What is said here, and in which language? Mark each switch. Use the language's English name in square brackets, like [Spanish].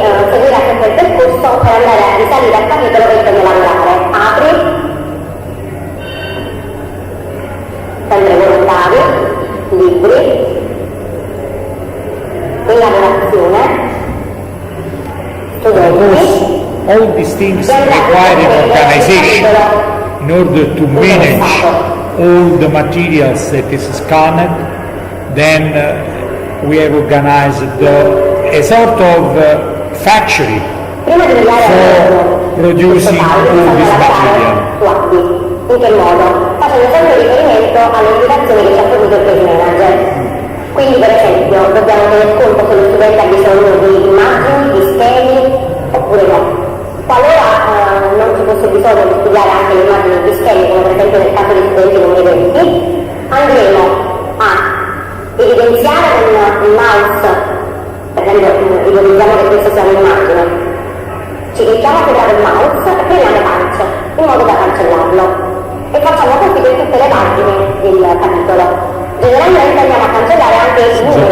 [Italian] seguirà sempre il percorso per andare a risalire al capitolo che intende lavorare. Apri, prendere volontari, libri, elaborazione, studenti. [English] all these things require an organization in order to manage all the materials that is scanned. Then we have organized a sort of factory for producing all this material. [Italian] In che modo? Facendo sempre riferimento alle indicazioni che ci ha fornito il case manager. Quindi per esempio dobbiamo tener conto se lo studente ha bisogno di immagini, di schemi oppure no. Qualora non ci fosse bisogno di studiare anche le immagini di schemi, come per esempio nel caso di studenti non evidenti, andremo a evidenziare con il mouse, per esempio ipotizziamo che questa sia un'immagine, ci clicchiamo sopra il mouse e premiamo cancello in modo da cancellarlo e facciamo così per tutte le pagine del capitolo. Generalmente andiamo a cancellare anche i numeri.